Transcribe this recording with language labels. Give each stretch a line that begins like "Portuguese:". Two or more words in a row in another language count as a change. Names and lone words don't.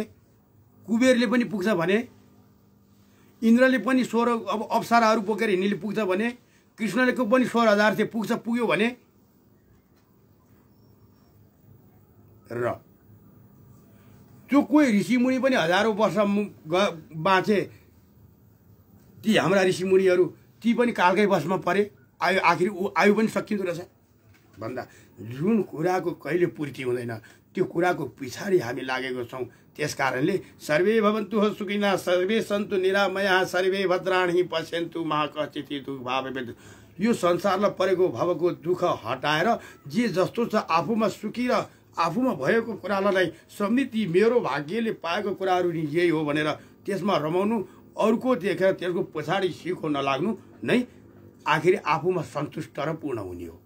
Nepali: कुबेरले पनि पुग्छ भने, इन्द्रले पनि 16 अब अप्सराहरू बोकेर हिँड्नेले पुग्छ भने, कृष्णले को पनि 16,000 थियो पुग्यो भने र त्यो कोही ऋषिमुनि पनि हजारौं वर्ष बाँचे ती हाम्रा ऋषिमुनिहरू ती पनि कालकै बसमा परे आखिर आयु पनि सकिँदो रहेछ भन्दा जुन कुराको कहिले पूर्ति हुँदैन त्यो कुराको पछाडि हामी लागेको छौँ।
Sanskrit: त्यसकारणले सर्वे भवन्तु सुखिनः सर्वे सन्तु निरामयाः सर्वे भद्राणि पश्यन्तु मा कश्चित् दुःखभावेत्।
Nepali: यो संसारलाई परेको भवको दुःख हटाएर जे जस्तो छ आफूमा सुखी र आफूमा भएको कुरालाई समृद्धि मेरो भाग्यले पाएको कुराहरू नि यही हो भनेर त्यसमा रमाउनु, अरूको देखेर त्यसको पछाडि सिखो नलाग्नु नै आखिर आफूमा सन्तुष्ट र पूर्ण हुने हो।